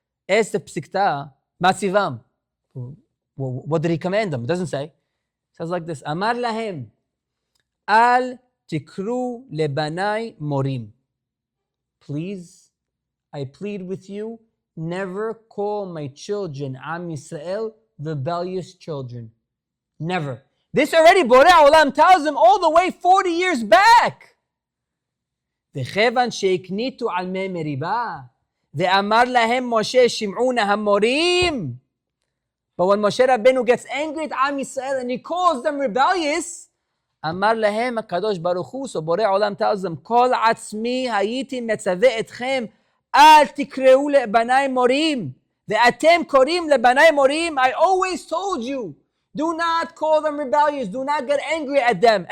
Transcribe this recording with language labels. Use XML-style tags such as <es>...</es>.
<en>Es the Psikta, Matzivam. What did he command them? It doesn't say. It says like this,</en> <he>Amar lahem, al tikru lebanai morim.</he> <en>Please, I plead with you, never call my children, Am Yisrael, rebellious children. Never. This already Borei Olam tells them all the way 40 years back.</en> <he>וכיוון שהקניתו על מי מריבה, ואמר להם משה שמעון המורים.</he> <en>But when Moshe Rabbeinu gets angry at Am Yisrael and he calls them rebellious,</en> <he>אמר להם הקדוש ברוך הוא,</he> <en>so Borei Olam tells them,</en> <he>כל עצמי הייתי מצווה אתכם, אל תקראו לבניי מורים,</he> <en>ואתם קוראים לבניי מורים, I always told you, do not call them rebellious, do not get angry at them.</en>